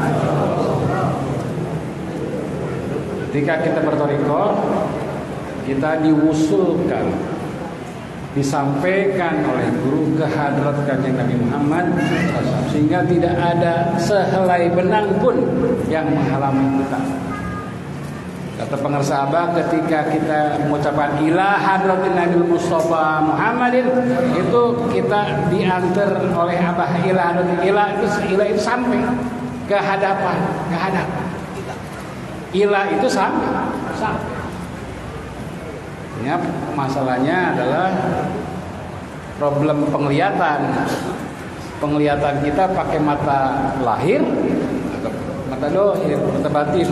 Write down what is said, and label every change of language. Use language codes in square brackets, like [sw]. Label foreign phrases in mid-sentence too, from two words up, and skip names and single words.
[id] Ketika kita berthariqah, kita diwusulkan, disampaikan oleh guru ke hadrat kajian Nabi Muhammad, sehingga tidak ada sehelai benang pun yang menghalangi kita. Kata pengarsa Abah, ketika kita mengucapkan [ar] ila hadratin Nabi Mustafa Muhammadin, [id] itu kita diantar oleh Abah [ar] ila hadratin [id] ila itu sampai ke hadapan. Ila itu sampai. Ya, masalahnya adalah problem penglihatan. Penglihatan kita pakai mata lahir atau mata dohir, mata batin.